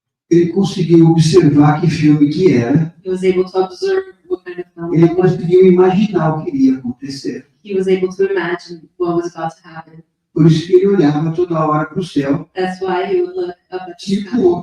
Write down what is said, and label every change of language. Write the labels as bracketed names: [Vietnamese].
[Portuguese] Ele conseguiu observar que filme que era. [English] He was able to observe what kind of film [Portuguese] Ele [English] it was. [Portuguese] conseguiu imaginar o que iria acontecer. [English] He was able to imagine what was about to happen. [Portuguese] Por isso que ele olhava toda hora para o céu, [English] That's why he would look up at the sky.